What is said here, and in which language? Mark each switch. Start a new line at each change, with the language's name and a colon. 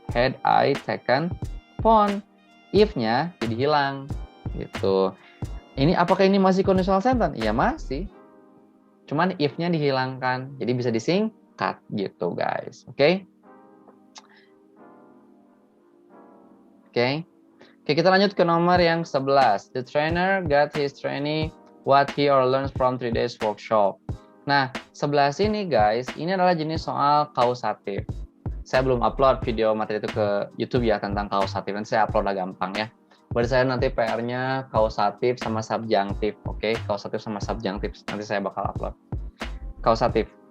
English: Had I taken phone.
Indonesian: If-nya jadi hilang. Gitu. Ini apakah ini masih conditional sentence? Ya masih. Cuman if-nya dihilangkan. Jadi bisa disingkat gitu guys. Oke? Oke, kita lanjut ke nomor yang 11.
English: The trainer got his trainee what he or learns from 3 days workshop.
Indonesian: Nah, 11 ini guys, ini adalah jenis soal kausatif. Saya belum upload video materi itu ke YouTube ya tentang kausatif. Nanti saya upload lah gampang ya. Buat saya nanti PR-nya kausatif sama subjunctif. Oke, kausatif sama subjunctif. Nanti saya bakal upload. Kausatif.